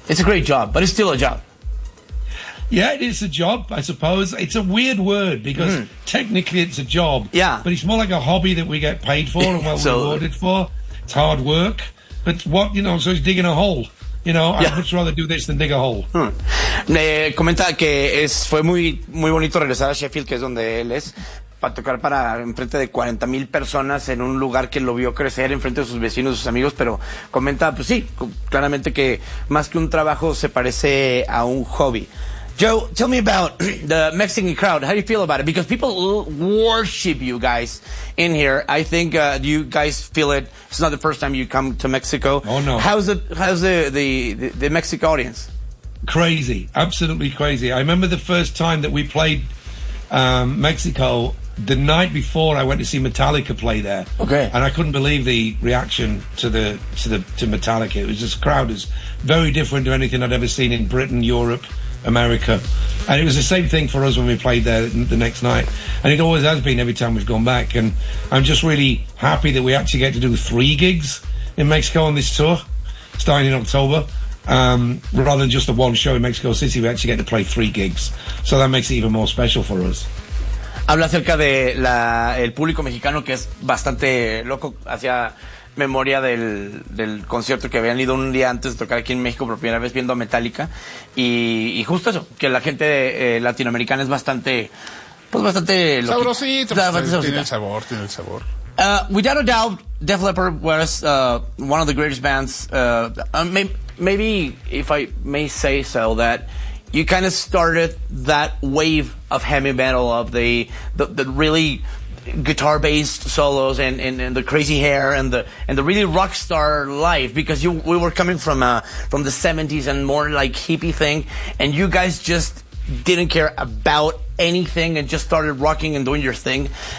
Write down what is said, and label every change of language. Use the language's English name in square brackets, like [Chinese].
[English] It's a great job, but it's still a job. Yeah, it is a job, I suppose. It's a weird word because technically it's a job. Yeah. But it's more like a hobby that we get paid for and well rewarded for. It's hard work. But what, you know, so it's digging a hole. You know, I'd much rather do this than dig a hole. [Spanish] Comenta que fue muy, muy bonito regresar a Sheffield, que es donde él es. Para tocar para enfrente de 40,000 personas en un lugar que lo vio crecer enfrente de sus vecinos, sus amigos, pero comenta, pues sí, claramente que más que un trabajo se parece a un hobby. [English] Joe, tell me about the Mexican crowd. How do you feel about it? Because people worship you guys in here. I think you guys feel it. It's not the first time you come to Mexico. Oh no. How's the Mexican audience? Crazy. Absolutely crazy. I remember the first time that we played Mexico, the night before I went to see Metallica play there. Okay. And I couldn't believe the reaction to Metallica. It was just, crowd is very different to anything I'd ever seen in Britain, Europe, America. And it was the same thing for us when we played there the next night. And it always has been every time we've gone back. And I'm just really happy that we actually get to do three gigs in Mexico on this tour, starting in October. Rather than just the one show in Mexico City, we actually get to play three gigs. So that makes it even more special for us. [Spanish] Habla acerca de la el público mexicano, que es bastante loco. Hacía memoria del concierto que habían ido un día antes de tocar aquí en México por primera vez viendo a Metallica. Y justo eso, que la gente latinoamericana es bastante, pues bastante sabrosito. Tiene el sabor. [English] Without a doubt, Def Leppard was one of the greatest bands. Maybe if I may say so, that you kind of started that wave of heavy metal, of the really guitar based solos and the crazy hair and the really rock star life, because we were coming from the 70s and more like hippie thing, and you guys just didn't care about anything and just started rocking and doing your thing.